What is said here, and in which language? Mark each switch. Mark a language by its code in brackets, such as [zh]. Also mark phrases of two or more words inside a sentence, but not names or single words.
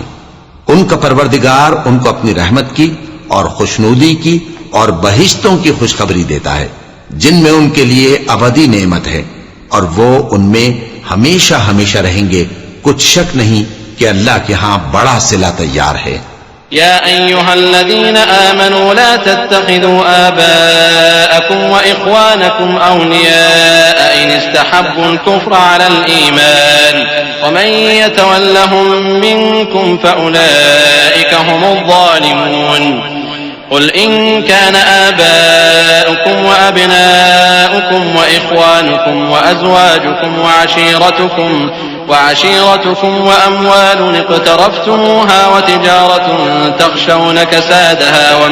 [ur] ان کا پروردگار ان کو اپنی رحمت کی اور خوشنودی کی اور بہشتوں کی خوشخبری دیتا ہے، جن میں ان کے لیے ابدی نعمت ہے اور وہ ان میں ہمیشہ ہمیشہ رہیں گے. کچھ شک نہیں کہ اللہ کے یہاں بڑا صلہ تیار ہے. [ar] يا أيها الذين آمنوا لا تتخذوا آباءكم وإخوانكم أولياء إن استحبوا الكفر على الإيمان ومن يتولهم منكم فأولئك هم الظالمون. قل إن كان آباؤكم وأبناؤكم وإخوانكم وأزواجكم وعشيرتكم وأموال اقترفتموها وتجارة تخشون كسادها